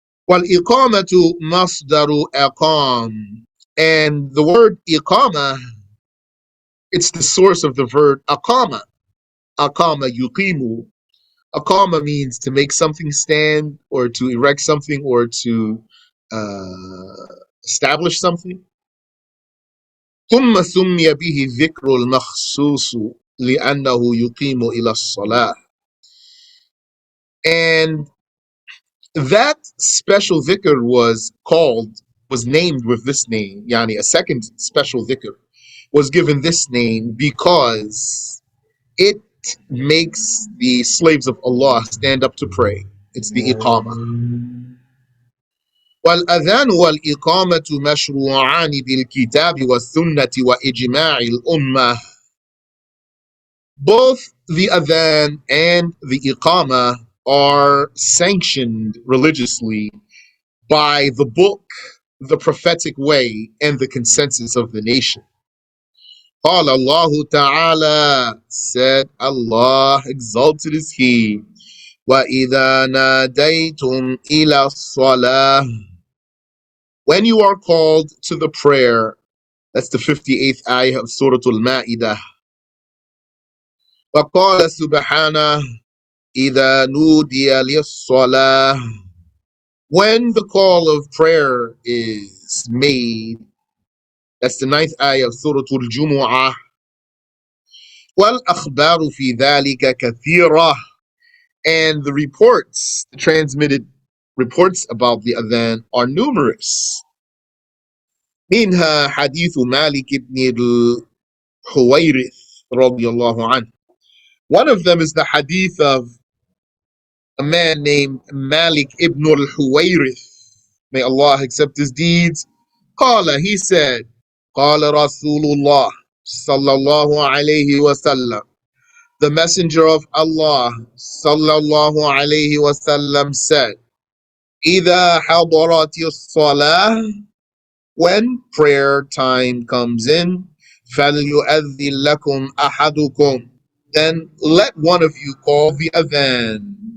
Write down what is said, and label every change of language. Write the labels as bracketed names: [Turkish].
[Arabic] وَالْإِقَامَةُ مَصْدَرُ أَقَامَ. [English] And the word iqamah, it's the source of the verb aqama. Aqama yuqimu. Aqama means to make something stand, or to erect something, or to establish something. [Arabic] ثم سمي به ذكر المخصوص لأنه يقيم إلى الصلاة. [English] And that special dhikr was named with this name. Yani a second special dhikr was given this name because it makes the slaves of Allah stand up to pray. It's the Iqamah. [Arabic] والأذان والإقامة مشروعان بالكتاب والسنة وإجماع الأمة. [English] Both the Adhan and the Iqamah are sanctioned religiously by the book, the prophetic way, and the consensus of the nation. [Arabic] قال الله تعالى, [English] said Allah, exalted is He, [Arabic] وَإِذَا نَادَيْتُمْ إِلَى الصَّلَاةِ. [English] When you are called to the prayer, that's the 58th ayah of Surah Al-Ma'idah. [Arabic] وَقَالَ سُبْحَانَهُ إِذَا نُودِيَ لِلصَّلَاةِ. [English] When the call of prayer is made, that's the ninth ayah of Surah Al-Jumu'ah. [Arabic] وَالْأَخْبَارُ فِي ذَلِكَ كَثِيرَةٌ. [English] And the reports, the transmitted reports about the Adhan are numerous. [Arabic] منها حديث مالك بن الحويرث رضي الله عنه. [English] One of them is the hadith of a man named Malik ibn al-Huwayrith. May Allah accept his deeds. [Arabic] قال, [English] he said, [Arabic] قال رسول الله صلى الله عليه وسلم. [English] The messenger of Allah [Arabic] صلى الله عليه وسلم [English] said, [Arabic] إذا حضرت الصلاة, [English] when prayer time comes in, [Arabic] فليؤذن لكم أحدكم, [English] then let one of you call the adhan.